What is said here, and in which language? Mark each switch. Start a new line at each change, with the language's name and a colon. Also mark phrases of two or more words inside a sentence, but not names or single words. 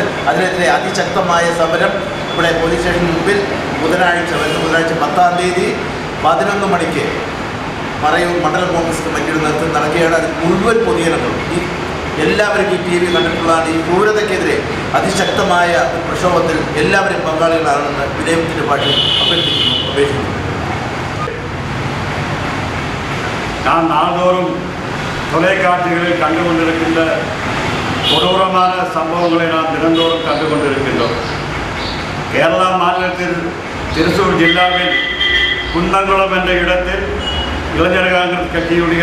Malayalam: അതിനെതിരെ അതിശക്തമായ സമരം ഇവിടെ പോലീസ് സ്റ്റേഷന് മുമ്പിൽ ബുധനാഴ്ച 10-ാം തീയതി 11 മണിക്ക് മറയൂർ മണ്ഡലം കോൺഗ്രസ് കമ്മിറ്റിയുടെ നേതൃത്വം നടക്കുകയാണ്. അത് മുഴുവൻ പൊതുജനങ്ങളും എല്ലാവരും ഈ TV കണ്ടിട്ടുള്ളതാണ്. ഈ ക്രൂരതയ്ക്കെതിരെ അതിശക്തമായ ഒരു പ്രക്ഷോഭത്തിൽ എല്ലാവരും പങ്കാളികളാണെന്ന് വിനയത്തിന്റെ പാട്ടിൽ അപേക്ഷിക്കുന്നു.
Tamil: நான் நாள்தோறும் தொலைக்காட்சிகளில் கண்டு கொண்டிருக்கின்ற கொடூரமான சம்பவங்களை நாம் தினந்தோறும் கண்டு கொண்டிருக்கின்றோம். கேரளா மாநிலத்தில் திருச்சூர் ஜில்லாவில் குந்தங்குளம் என்ற இடத்தில் இளைஞர் காங்கிரஸ் கட்சியுடைய